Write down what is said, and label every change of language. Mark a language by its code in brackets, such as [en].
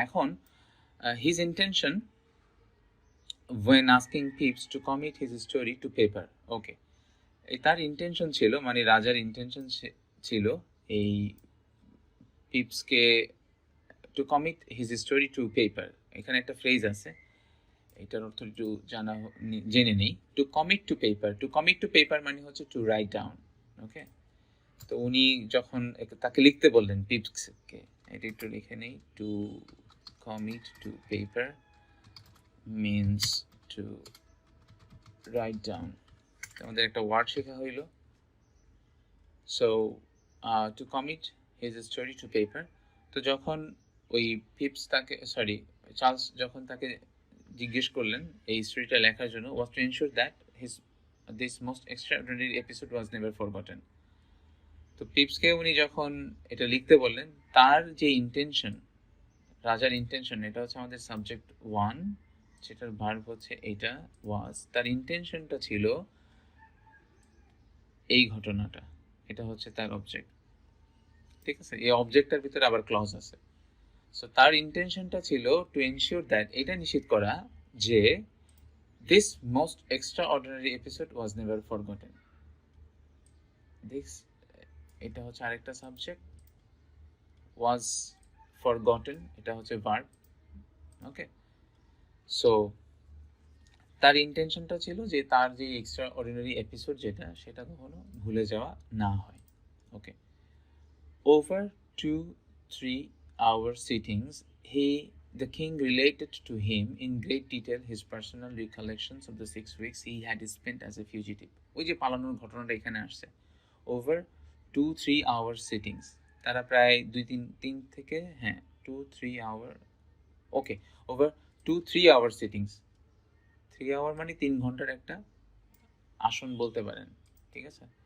[en] এখন his intention when asking Pepys to commit his story to paper, [bn] ওকে, তার intention ছিল, মানে রাজার ইন্টেনশন ছিল এই পিপসকে [en] To commit his story to paper. [bn] এখানে একটা ফ্রেজ আছে, এটার অর্থ একটু জেনে নেই। [en] to commit to paper, to commit to paper [bn] মানে হচ্ছে [en] To write down. [bn] ওকে, তো উনি যখন তাকে লিখতে বললেন পিপসকে, এটা একটু লিখে নেই। [en] To commit to paper means to write down. [bn] আমাদের একটা ওয়ার্ড শেখা হইল। So [en] to commit his story to paper, [bn] তো যখন ওই পিপস তাকে চার্লস যখন তাকে জিজ্ঞেস করলেন এই স্টোরিটা লেখার জন্য, [en] was to ensure that this most extraordinary episode was never forgotten. [bn] তো পিপসকে উনি যখন এটা লিখতে বললেন, তার যে ইন্টেনশন, রাজার ইন্টেনশন, এটা হচ্ছে আমাদের সাবজেক্ট 1, যেটার ভার্ব হচ্ছে এটা ওয়াজ। তার ইন্টেনশনটা ছিল এই ঘটনাটা, এটা হচ্ছে তার অবজেক্ট, ঠিক আছে। এই অবজেক্টটার ভিতরে আবার ক্লজ আছে। সো তার ইন্টেনশনটা ছিল [en] to ensure that, [bn] এটা নিশ্চিত করা যে [en] This most extraordinary episode was never forgotten. [bn] This, এটা হচ্ছে আরেকটা সাবজেক্ট, ওয়াজ ফরগটেন, এটা হচ্ছে ভার্ব। ওকে, সো তার ইন্টেনশনটা ছিল যে তার যে এক্সট্রা অর্ডিনারি এপিসোড যেটা, সেটা কখনো ভুলে যাওয়া না হয়। ওকে, [en] Over 2-3 hour sittings the king related to him in great detail his personal recollections of the 6 weeks he had spent as a fugitive. [bn] ওই যে পালানোর ঘটনাটা এখানে আসছে, [en] over 2-3 hour sittings, [bn] তারা প্রায় 2-3 থেকে 2-3 hour, ওকে, ওভার 2-3 hour sittings, 3 hour মানে 3 ঘন্টার একটা আসন বলতে পারেন, ঠিক আছে।